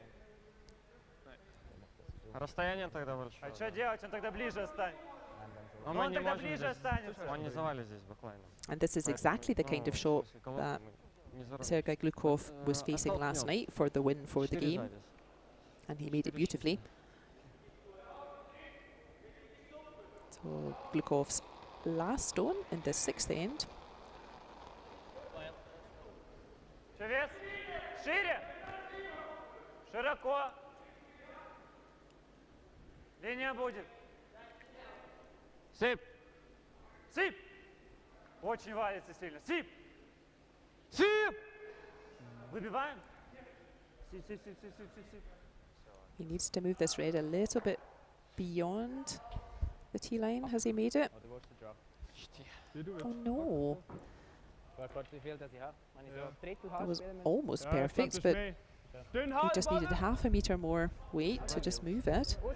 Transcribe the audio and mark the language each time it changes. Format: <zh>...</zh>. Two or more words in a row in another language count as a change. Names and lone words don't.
<en>And this is exactly the kind of shot that Sergei Glukovh was facing last night for the win for the game, and he made it beautifully. So Glukov's last stone in the 6th end.</en> <ru>Линия будет. Сип. Сип. Очень валится сильно. Сип. Сип. Выбиваем. Сип, сип, сип, сип, сип, сип.</ru> <en>He needs to move this red a little bit beyond the tee line. Has he made it? Oh no. That was almost perfect, but he just needed half a metre more weight to just move it.</en>